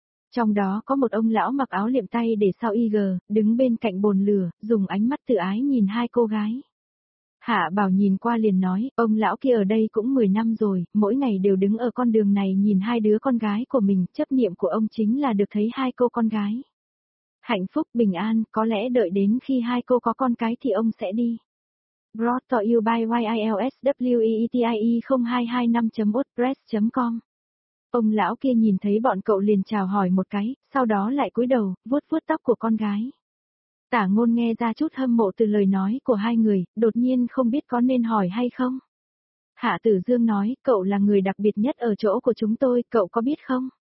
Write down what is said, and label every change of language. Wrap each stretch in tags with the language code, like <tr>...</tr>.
<vi>Trong đó có một ông lão mặc áo liệm tay để sau y gờ, đứng bên cạnh bồn lửa, dùng ánh mắt tự ái nhìn hai cô gái. Hạ Bảo nhìn qua liền nói, ông lão kia ở đây cũng 10 năm rồi, mỗi ngày đều đứng ở con đường này nhìn hai đứa con gái của mình, chấp niệm của ông chính là được thấy hai cô con gái. Hạnh phúc, bình an, có lẽ đợi đến khi hai cô có con cái thì ông sẽ đi.</vi> <en>Brought to you by YILSWEETIE0225.wordpress.com.</en> <vi>Ông lão kia nhìn thấy bọn cậu liền chào hỏi một cái, sau đó lại cúi đầu, vuốt vuốt tóc của con gái. Tả Ngôn nghe ra chút hâm mộ từ lời nói của hai người, đột nhiên không biết có nên hỏi hay không. Hạ Tử Dương nói, cậu là người đặc biệt nhất ở chỗ của chúng tôi, cậu có biết không?</vi>